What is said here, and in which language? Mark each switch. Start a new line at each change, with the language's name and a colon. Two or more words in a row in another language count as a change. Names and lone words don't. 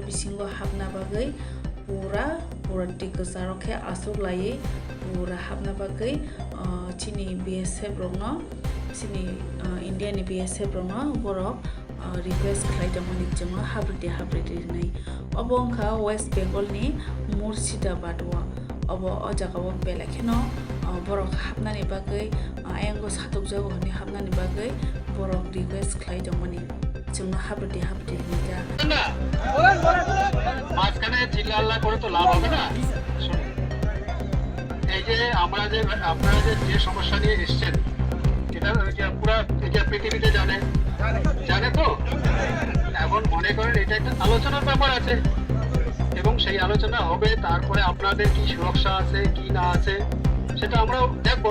Kok Borok: bisingo hapna bagai pura tik sarok ke asur laye pura hapna bagai chini BSF rongno sini India ni BSF rongno borok request khlaida manik jama habride nai obo ungka West Bengal ni Murshidabad wa obo o jagao belakeno borok hapnani bagai ayango satuk jago ni hapnani bagai borok request khlaida mani jama habride nija
Bangla: মাঝখানে চিল্লা করে তো লাভ হবে না। এই যে আপনারা যে সমস্যা নিয়ে এসেছেন এটা পুরো এটা পৃথিবীতে জানে তো। এখন মনে করেন এটা একটা আলোচনার ব্যাপার আছে এবং সেই আলোচনা হবে, তারপরে আপনাদের কি সুরক্ষা আছে কি না আছে সেটা আমরাও দেখবো।